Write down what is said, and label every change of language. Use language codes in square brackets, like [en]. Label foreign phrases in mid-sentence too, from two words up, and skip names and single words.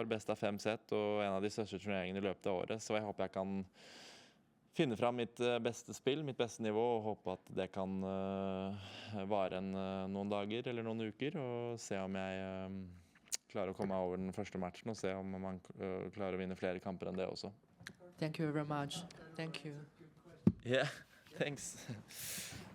[no] Best av 5 sett og en av de største turneringene i løpet av året. Så jeg håper jeg kan finne fram mitt beste spill, mitt beste nivå, og håpe at det kan vare noen dager eller noen uker, og se om jeg klarer å komme meg over den første matchen og se om man klarer å vinne flere kamper enn det også. [en] Thank you very much. Thank you. Yeah, thanks.